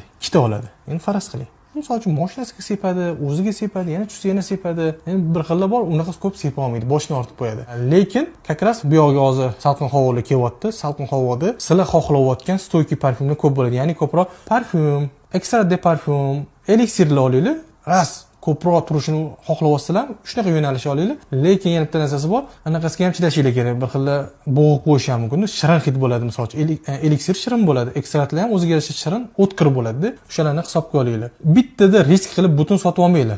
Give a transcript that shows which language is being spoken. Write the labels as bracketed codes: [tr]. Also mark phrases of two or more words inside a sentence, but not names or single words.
[uz] 2 ta oladi. Endi faraz qiling. Misol uchun mashinasiga sepadi, o'ziga sepadi, yana tushsa yana sepadi. Endi bir xillar bor, unaqa ko'p sepa olmaydi, boshni ortib qo'yadi. Lekin, [ru] как раз [uz] bu yoqqa hozir salqin havolar kelyapti. Salqin havoda sizlar xohlayotgan stoyki parfyumlar ko'p bo'ladi. Ya'ni ko'proq parfyum, [fr] extrait de parfum, [uz] eliksirlar olinglar. Ras ko'proq turishini xohlayapsizlar, shunaqa yo'nalish olinglar. Lekin yana bitta narsasi bor, anaqasiga ham chidashinglar kerak. Bir xilla bo'g'ib qo'yish ham mumkin. Shirin hid bo'ladi, masalan, eliksir shirin bo'ladi, ekstraktlar ham o'ziga yarasha shirin, o'tkir bo'ladi-da. O'shalarni hisobga olinglar. Bittada risk qilib butun sotib olmanglar.